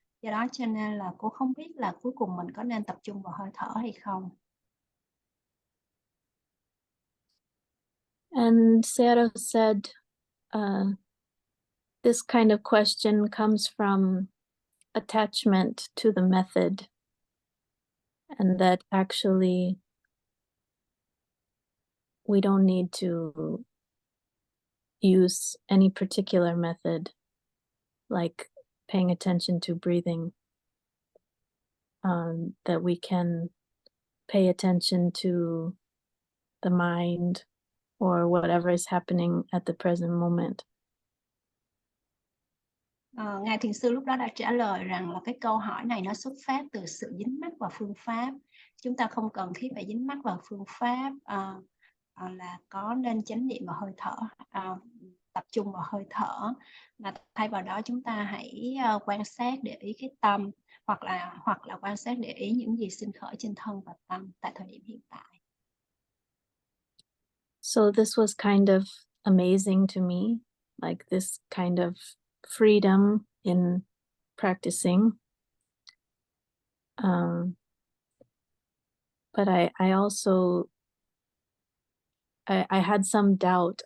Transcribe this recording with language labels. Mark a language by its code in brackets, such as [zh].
[vi] Do đó cho nên là cô không biết là cuối cùng mình có nên tập trung vào hơi thở hay không. [en] And Sayadaw said, this kind of question comes from attachment to the method, and that actually we don't need to use any particular method, like paying attention to breathing, that we can pay attention to the mind or whatever is happening at the present moment. [vi] Ngài Thiền Sư lúc đó đã trả lời rằng là cái câu hỏi này nó xuất phát từ sự dính mắc vào phương pháp. Chúng ta không cần thiết phải dính mắc vào phương pháp là có nên chánh niệm vào hơi thở, tập trung vào hơi thở, mà thay vào đó chúng ta hãy quan sát để ý cái tâm, hoặc là quan sát để ý những gì sinh khởi trên thân và tâm tại thời điểm hiện tại. [en] So this was kind of amazing to me, like this kind of freedom in practicing. But I also I had some doubt.